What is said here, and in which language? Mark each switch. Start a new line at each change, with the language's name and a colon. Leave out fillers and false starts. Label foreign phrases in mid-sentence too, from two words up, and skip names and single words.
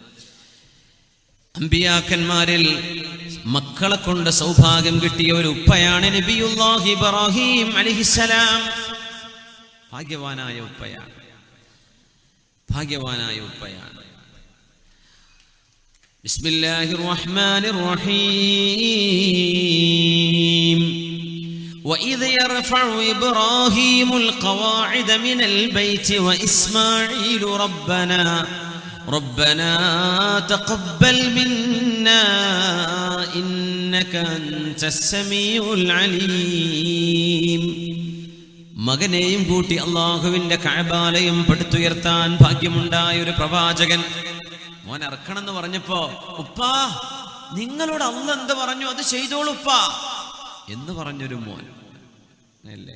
Malayalam: അമ്പിയാക്കന്മാരിൽ മക്കളെ കൊണ്ട് സൗഭാഗ്യം കിട്ടിയ ഒരു ഉപ്പയാണ് നബിയുല്ലാഹി ഇബ്രാഹിം അലൈഹിസ്സലാം. ഭാഗ്യവാനായ ഉപ്പയാണ്, ഭാഗ്യവാനായ ഉപ്പയാണ്.
Arabic: بسم الله الرحمن الرحيم. وإذ يرفع إبراهيم القواعد من البيت وإسماعيل ربنا تقبل منا إنك أنت السميع العليم.
Malayalam: മകനെയും കൂട്ടി അള്ളാഹുവിന്റെ കഅബാലയം പടുത്തുയർത്താൻ ഭാഗ്യമുണ്ടായ ഒരു പ്രവാചകൻ മോൻ ഇറക്കണമെന്ന് പറഞ്ഞപ്പോ, ഉപ്പാ നിങ്ങളോട് അല്ലാഹ് എന്ത് പറഞ്ഞു അത് ചെയ്തോളൂ ഉപ്പാ എന്ന് പറഞ്ഞൊരു മോൻ അല്ലേ.